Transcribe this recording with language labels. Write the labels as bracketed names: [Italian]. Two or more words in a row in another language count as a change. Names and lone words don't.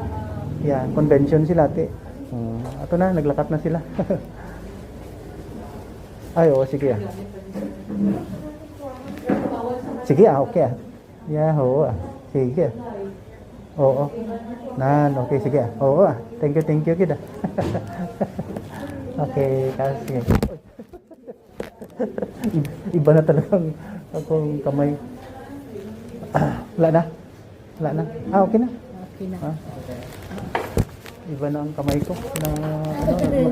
[Hiligaynon] Yan, convention sila, te. Ato na, naglakat na sila. Ay, sige Sige okay Yeah, oo Sige Oo. Okay, sige Oo [English] Thank you, [Hiligaynon] kita. Okay, sige. [Filipino] Iba na talagang akong kamay. Wala na. Okay na. Okay na. Iba na ang kamay ko na